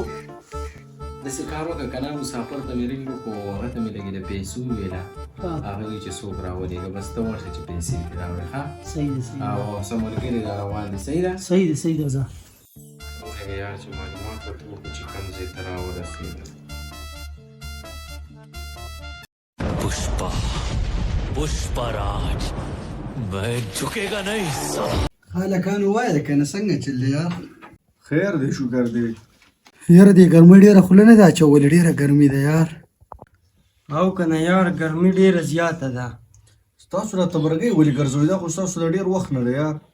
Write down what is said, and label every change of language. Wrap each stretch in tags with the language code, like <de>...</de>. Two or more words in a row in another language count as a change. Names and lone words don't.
<ps>داسې کار وکړه که نه مسافر ته مې رنګ وکړو هغه ته مې لږې د پیسو وویله هغه وایي چې څوک راولېږه بس ته ورشه چې پیسې دې راوړې ښه صحیح ده او څه ملګري را روان دي صحیح ده صحیح ده ځه وغږه یار چې معلومات ورته وکړو چې کوم ځای ته راورسېږه</ps> <hi>पुष्पराज मैं झुकेगा नहीं</hi> <ps>هلکانو وایه کنه څنګه چل دی یار خیر دی شکر دی یاره دې ګرمۍ ډېره خوله نه ده اچولې ډېره ګرمي ده یار او که نه یار ګرمي ډېره زیاته ده ستاسو راته برګۍ ولې ګرځوي دا خو ستاسو د ډېر وخت نه دی یار</ps>